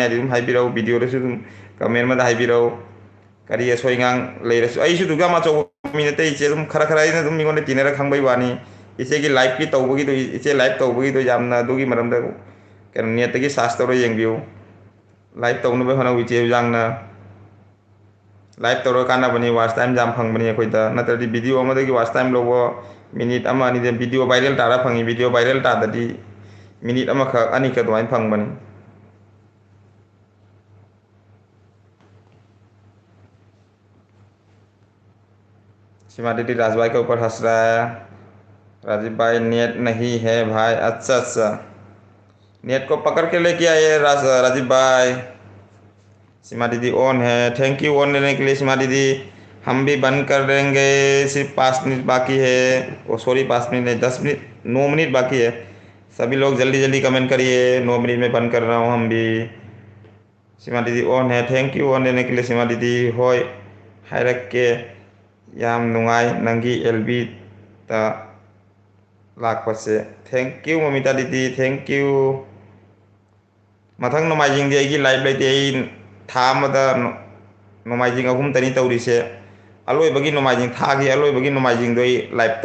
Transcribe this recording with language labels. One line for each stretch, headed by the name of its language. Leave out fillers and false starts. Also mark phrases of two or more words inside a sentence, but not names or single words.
Manipuri: ꯍꯥꯏꯗꯤ ꯑꯗꯨꯝ ꯍꯥꯏꯕꯤꯔꯛꯎ ꯚꯤꯗꯤꯑꯣꯗꯁꯨ ꯑꯗꯨꯝ ꯀꯃꯦꯟ ꯑꯃꯗ ꯍꯥꯏꯕꯤꯔꯛꯎ ꯀꯔꯤ ꯑꯁꯣꯏ ꯑꯉꯥꯝ ꯂꯩꯔꯁꯨ ꯑꯩꯁꯨ ꯑꯗꯨꯛ ꯌꯥꯝ ꯑꯆꯧꯕ ꯃꯤ ꯅꯠꯇꯦ ꯏꯆꯦ ꯑꯗꯨꯝ ꯈꯔ ꯑꯩꯅ ꯑꯗꯨꯝ ꯃꯤꯉꯣꯟꯗ ꯇꯤꯟꯅꯔ ꯈꯪꯕꯩ ꯋꯥꯅꯤ ꯏꯆꯦꯒꯤ ꯂꯥꯏꯚꯀꯤ ꯇꯧꯕꯒꯤꯗꯣ ꯏꯆꯦ ꯂꯥꯏꯚ ꯇꯧꯕꯒꯤꯗꯣ ꯌꯥꯝꯅ ꯑꯗꯨꯒꯤ ꯃꯔꯝꯗ ꯀꯩꯅꯣ ꯅꯦꯠꯇꯒꯤ ꯁꯥꯔꯆ ꯇꯧꯔ ꯌꯦꯡꯕꯤꯌꯨ ꯂꯥꯏꯚ ꯇꯧꯅꯕ ꯍꯣꯠꯅꯧ ꯏꯆꯦ ꯌꯥꯡꯅ ꯂꯥꯏꯚ ꯇꯧꯔ ꯀꯥꯟꯅꯕꯅꯤ
English: watch time
Manipuri: ꯌꯥꯝ ꯐꯪꯕꯅꯤ ꯑꯩꯈꯣꯏꯗ ꯅꯠꯇ꯭ꯔꯗꯤ ꯚꯤꯗꯤꯑꯣ ꯑꯃꯗꯒꯤ
English: watch time
Manipuri: ꯂꯧꯕ ꯃꯤꯅꯤꯠ ꯑꯃ ꯑꯅꯤꯗ
English: video viral
Manipuri: ꯇꯥꯔ ꯐꯪꯉꯤ
English: video viral
Manipuri: ꯇꯥꯗꯗꯤ ꯃꯤꯅꯤꯠ ꯑꯃꯈꯛ ꯑꯅꯤꯈꯛ ꯑꯗꯨꯃꯥꯏꯅ ꯐꯪꯕꯅꯤ
Hindi: सिमाडिटी राज भाई के ऊपर हंस रहा है राजीव भाई नेट नहीं है भाई अच्छा अच्छा नेट को पकड़ के लेके आइए राजीव भाई सीमा दीदी ऑन है
English: thank you
Hindi: ऑन लेने के लिए सीमा दीदी हम भी बंद कर देंगे सिर्फ 5 मिनट बाकी है ओ सॉरी 5 मिनट नहीं 10 मिनट 9 मिनट बाकी है सभी लोग जल्दी जल्दी कमेंट करिए 9 मिनट में बंद कर रहा हूँ हम भी सीमा दीदी ऑन है
English: thank you
Hindi: ऑन लेने के लिए सीमा दीदी
Manipuri: ꯍꯣꯌ ꯍꯥꯏꯔꯛꯀꯦ ꯌꯥꯝ ꯅꯨꯡꯉꯥꯏ ꯅꯪꯒꯤ ꯑꯦꯜꯕꯤꯗ ꯂꯥꯛꯄꯁꯦ
English: thank you
Hindi: ꯃꯃꯤꯇꯥ ꯗꯤꯗꯤ
English: thank you
Manipuri: ꯃꯊꯪ ꯅꯣꯡꯃꯥꯏꯖꯤꯡꯗꯤ ꯑꯩꯒꯤ ꯂꯥꯏꯚ ꯂꯩꯇꯦ ꯑꯩ ꯊꯥ ꯑꯃꯗ ꯅꯣꯡꯃꯥꯏꯖꯤꯡ ꯑꯍꯨꯝꯇꯅꯤ ꯇꯧꯔꯤꯁꯦ ꯑꯂꯣꯏꯕꯒꯤ ꯅꯣꯡꯃꯥꯏꯖꯤꯡ ꯊꯥꯒꯤ ꯑꯂꯣꯏꯕꯒꯤ ꯅꯣꯡꯃꯥꯏꯖꯤꯡꯗꯣ ꯑꯩ ꯂꯥꯏꯚ